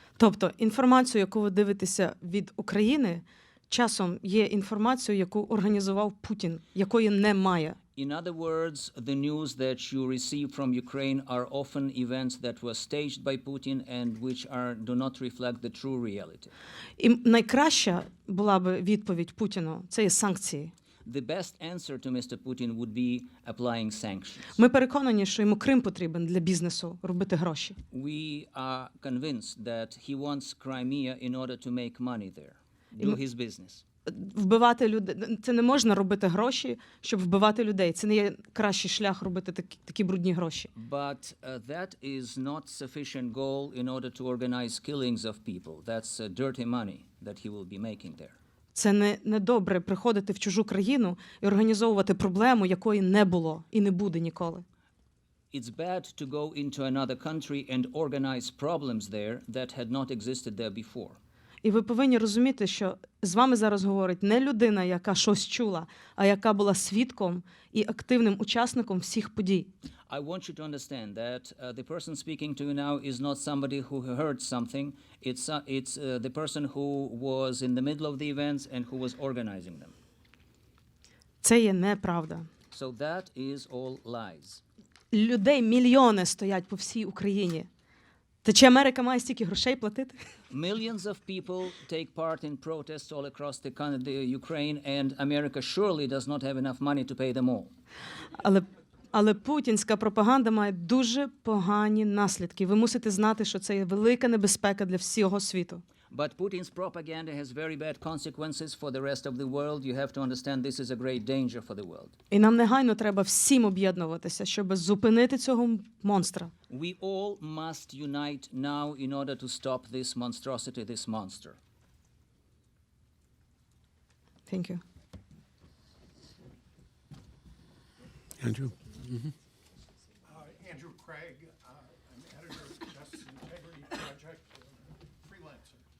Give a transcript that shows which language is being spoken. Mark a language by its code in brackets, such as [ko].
[uk] Тобто інформацію, яку ви дивитеся від України, часом є інформацією, яку організував Путін, якої немає. [en] In other words, the news that you receive from Ukraine are often events that were staged by Putin and which do not reflect the true reality. [uk] І найкраща була б відповідь Путіну – це є санкції. [en] The best answer to Mr. Putin would be applying sanctions. [uk] Ми переконані, що йому Крим потрібен для бізнесу, робити гроші. [en] We are convinced that he wants Crimea in order to make money there, do his business. [uk] Вбивати людей – це не можна робити гроші, щоб вбивати людей. Це не є кращий шлях робити такі брудні гроші. [en] But that is not sufficient goal in order to organize killings of people. That's dirty money that he will be making there. [uk] Це не добре приходити в чужу країну і організовувати проблему, якої не було і не буде ніколи. [en] It's bad to go into another country and organize problems there that had not existed there before. [uk] І ви повинні розуміти, що з вами зараз говорить не людина, яка щось чула, а яка була свідком і активним учасником всіх подій. [en] I want you to understand that the person speaking to you now is not somebody who heard something. It's the person who was in the middle of the events and who was organizing them. [uk] Це є неправда. [en] So that is all lies. [uk] Людей мільйони стоять по всій Україні. Та чи Америка має стільки грошей платити? [en] Millions of people take part in protests all across the Ukraine, and America surely does not have enough money to pay them all. [uk] Але путінська пропаганда має дуже погані наслідки. Ви мусите знати, що це є велика небезпека для всього світу. [en] But Putin's propaganda has very bad consequences for the rest of the world. You have to understand this is a great danger for the world. [uk] І нам негайно треба всім об'єднуватися, щоб зупинити цього монстра. [en] We all must unite now in order to stop this monstrosity, this monster. Thank you. Andrew? Andrew Craig, I'm editor of the Justice and Integrity Project, freelancer.